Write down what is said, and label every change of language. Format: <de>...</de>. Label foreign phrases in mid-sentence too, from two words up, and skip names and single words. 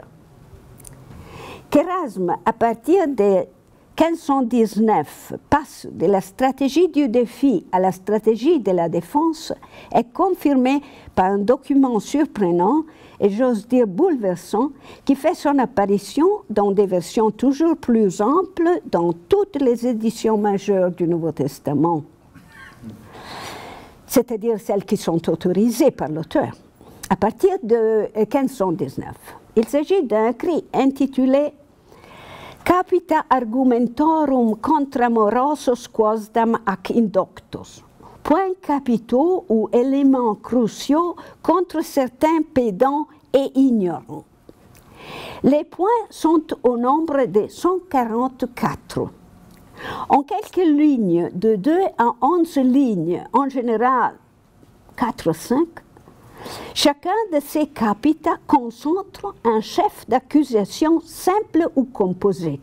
<fr>Qu'Erasme, à partir de 1519, passe de la stratégie du défi à la stratégie de la défense est confirmé par un document surprenant et j'ose dire bouleversant qui fait son apparition dans des versions toujours plus amples dans toutes les éditions majeures du Nouveau Testament, c'est-à-dire celles qui sont autorisées par l'auteur. À partir de 1519, il s'agit d'un écrit intitulé</fr> <la>Capita argumentorum contra morosos quosdam ac indoctos.</la> <fr>Points capitaux ou éléments cruciaux contre certains pédants et ignorants. Les points sont au nombre de 144. En quelques lignes, de 2 à 11 lignes, en général 4 ou 5, chacun de ces capita concentre un chef d'accusation simple ou composite.</fr>